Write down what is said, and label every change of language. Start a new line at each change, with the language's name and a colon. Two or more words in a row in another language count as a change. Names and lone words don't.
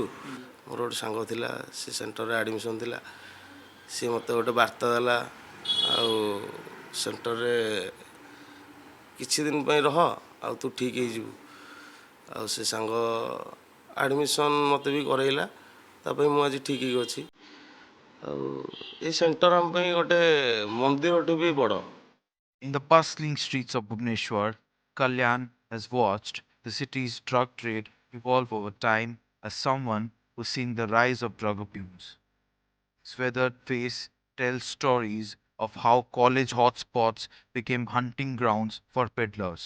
Odia: ମୋର ଗୋଟେ ସାଙ୍ଗ ଥିଲା, ସେ ସେଣ୍ଟରରେ ଆଡ଼ମିସନ୍ ଥିଲା, ସିଏ ମୋତେ ଗୋଟେ ବାର୍ତ୍ତା ଦେଲା, ଆଉ ସେଣ୍ଟରରେ କିଛି ଦିନ ପାଇଁ ରହ, ଆଉ ତୁ ଠିକ୍ ହେଇଯିବୁ। ଆଉ ସେ ସାଙ୍ଗ ଆଡ଼ମିସନ୍ ମୋତେ ବି କରେଇଲା, ତା ପାଇଁ ମୁଁ ଆଜି ଠିକ୍ ହେଇକି ଅଛି। ଆଉ ଏ ସେଣ୍ଟର ଆମ ପାଇଁ ଗୋଟେ ମନ୍ଦିରଠୁ ବି ବଡ଼।
English: In the bustling streets of Bhubaneswar, Kalyan has watched the city's drug trade evolve over time as someone who's seen the rise of drug abuse. His weathered face tells stories of how college hotspots became hunting grounds for peddlers.